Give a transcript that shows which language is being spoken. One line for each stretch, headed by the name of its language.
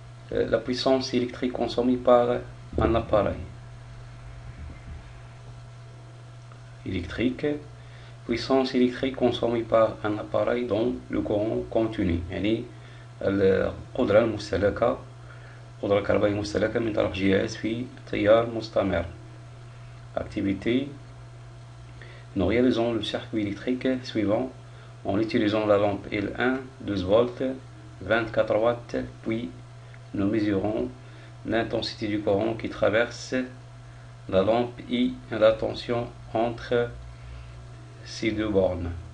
French: La puissance électrique consommée par un appareil électrique. Puissance électrique consommée par un appareil dans le courant continu.
Arabic: يعني القدرة المستهلكة، القدرة الكهربائية المستهلكة من طرف جهاز في تيار مستمر.
French: Activité: nous réalisons le circuit électrique suivant en utilisant la lampe L1 12 volts 24 watts, puis nous mesurons l'intensité du courant qui traverse la lampe et la tension entre ces deux bornes.